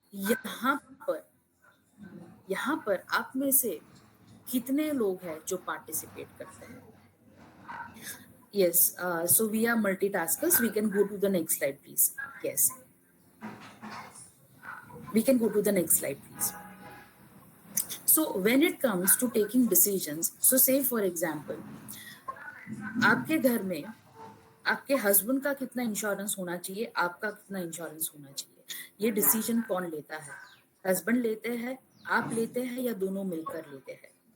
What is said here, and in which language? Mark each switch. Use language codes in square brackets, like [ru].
[hi] यहाँ पर यहाँ पर आप में से कितने लोग हैं जो पार्टिसिपेट करते हैं? [en] Yes, so we are multitaskers. We can go to the next slide, please. Yes. We can go to the next slide, please. So when it comes to taking decisions, so say for example, [hi] आपके घर में आपके husband का कितना insurance होना चाहिए, आपका कितना इंश्योरेंस होना चाहिए, ये डिसीजन कौन लेता है? हस्बैंड लेते हैं, आप लेते हैं, या दोनों मिलकर लेते हैं?